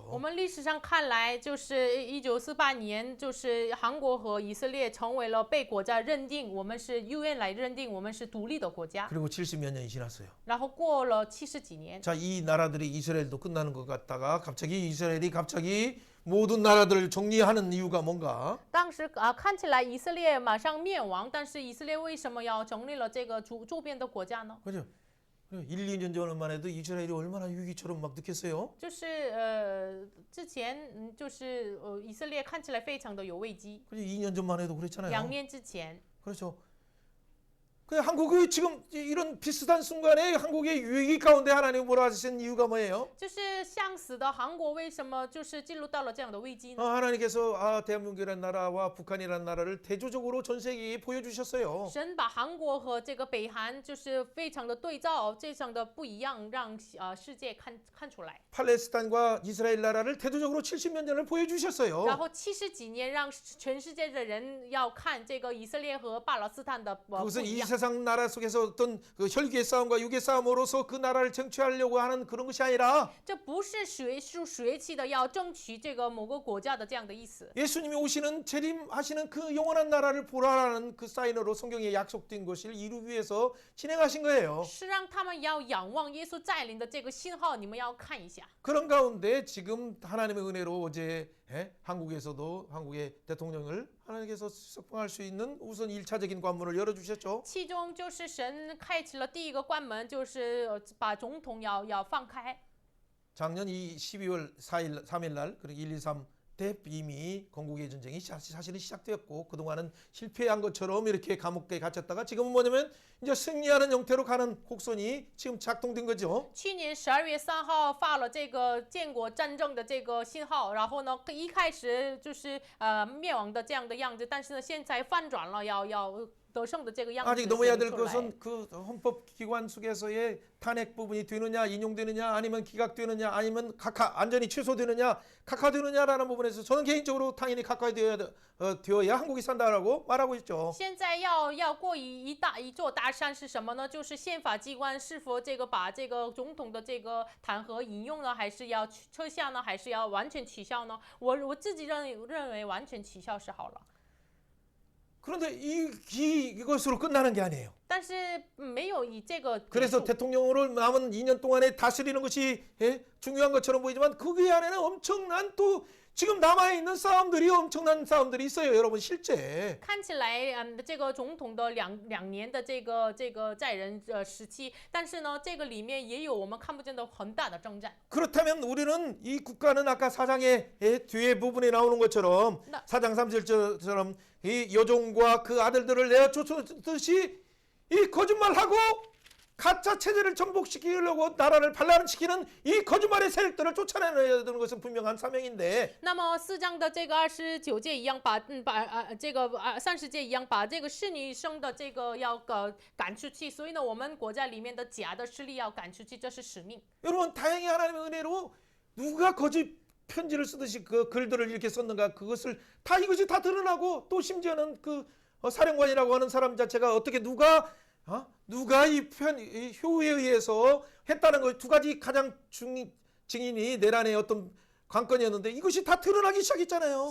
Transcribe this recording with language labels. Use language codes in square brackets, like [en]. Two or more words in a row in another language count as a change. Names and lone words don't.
[zh] 我们历史上看来，就是1948年，就是韩国和以色列成为了被国家认定，我们是 UN 来认定我们是独立的国家。 [ko] 그리고 70몇 년이 지났어요. [zh] 然后过了70几年， [ko] 자, 이 나라들이 이스라엘도 끝나는 것 같다가 갑자기 이스라엘이 갑자기 모든 나라들을 정리하는 이유가 뭔가? [zh] 当时看起来以色列马上灭亡，但是以色列为什么要成立了这个周边的国家呢？ [ko] 그죠? 1, 2년 전만 해도 이스라엘이 얼마나 위기처럼 막 느꼈어요. [zh] 就是之前就是以色列看起来非常的有危机。 [ko] 그죠? 2년 전만 해도 그랬잖아요. [zh] 2 年之前， [ko] 그렇죠. 그 한국이 지금 이런 비슷한 순간에 한국의 위기 가운데 하나님 몰아주신 이유가 뭐예요? [zh] 就是向死的韩国为什么就是进入到了这样的危机呢？ [ko] 하나님께서 대한민국이라는 나라와 북한이라는 나라를 대조적으로 전 세계에 보여주셨어요. [zh] 神把韩国和这个北韩就是非常的对照，这样的不一样，让世界看出来。 [ko] 팔레스타인과 이스라엘 나라를 대조적으로 70몇 년을 보여주셨어요. [zh] 然后70几年，让全世界的人要看这个以色列和巴勒斯坦的不 [ko] 그것은 [zh] 一 [ko] 이 [zh] 样。 [ko] 세상 나라 속에서 어떤 그 혈기의 싸움과 육의 싸움으로서 그 나라를 쟁취하려고 하는 그런 것이 아니라 [zh] 这不是血气的要争取这个某个国家的这样的意思。 [ko] 예수님이 오시는 재림하시는 그 영원한 나라를 보라라는 그 사인으로 성경에 약속된 것을 이루기 위해서 진행하신 거예요. [zh] 是让他们要仰望耶稣带领的这个信号，你们要看一下。 [ko] 그런 가운데 지금 하나님의 은혜로 어제 한국에서도 한국의 대통령을 하나님께서 석방할 수 있는 우선 1차적인 관문을 열어주셨죠. [zh] 其中就是神开启了第一个关门，就是把总统要放开。 [ko] 작년 이 12월 4일 3일 날 그리고 1, 2, 3 때 이미 건국의 전쟁이 사실은 시작되었고 그동안은 실패한 것처럼 이렇게 감옥에 갇혔다가 지금은 뭐냐면 이제 승리하는 형태로 가는 곡선이 지금 작동된 거죠. [zh] 去年12月3号发了这个建国战争的这个信号，然后呢，一开始就是灭亡的这样的样子，但是呢，现在反转了，要得胜的这个样子 [ko] 아직 [zh] 显 [ko] 넘어야 [zh] 明 [ko] 될 [zh] 出来。 [ko] 것은 그 헌법기관 속에서의 탄핵 부분이 되느냐 인용되느냐 아니면 기각되느냐 아니면 완전히 취소되느냐 각하되느냐라는 부분에서 저는 개인적으로 당연히 각하되어야 한국이 산다라고 말하고 있죠. [zh] 现在要过一座大山是什么呢？就是宪法机关是否这个把这个总统的这个弹劾引用呢，还是要撤下呢，还是要完全取消呢？我自己认为完全取消是好了。 [ko] 그런데 이것으로 끝나는 게 아니에요. [zh] 但是没有以这个结 [ko] 그래서 [zh] 束 [ko] 대통령으로 남은 2년 동안에 다스리는 것이 중요한 것처럼 보이지만 그 안에는 엄청난 또 지금 남아있는 싸움들이 엄청난 싸움들이 있어요. 여러분 실제. [zh] 看起来，这个总统的两年的这个在任时期，但是呢，这个里面也有我们看不见的很大的征战。 [ko] 그렇다면 우리는 이 국가는 아까 사장의 뒤에 부분에 나오는 것처럼 나- 사장 3절처럼 이 여종과 그 아들들을 내어 쫓아듯이 이 거짓말하고 가짜 체제를 정복시키려고 나라를 반란시키는 이 거짓말의 세력들을 쫓아내야 되는 것은 분명한 사명인데 [zh] 那么4章的这个29届一样把这个30届一样把这个是女生的这个要赶出去，所以呢，我们国家里面的假的势力要赶出去，这是使命。 [ko] 여러분 다행히 하나님의 은혜로 누가 거짓 편지를 쓰듯이 그 글들을 이렇게 썼는가 그것을 다 이것이 다 드러나고 또 심지어는 그 사령관이라고 하는 사람 자체가 어떻게 누가 이 효에 의해서 했다는 것 두 가지 가장 증인이 내란의 어떤 관건이었는데 이것이 다 드러나기 시작했잖아요.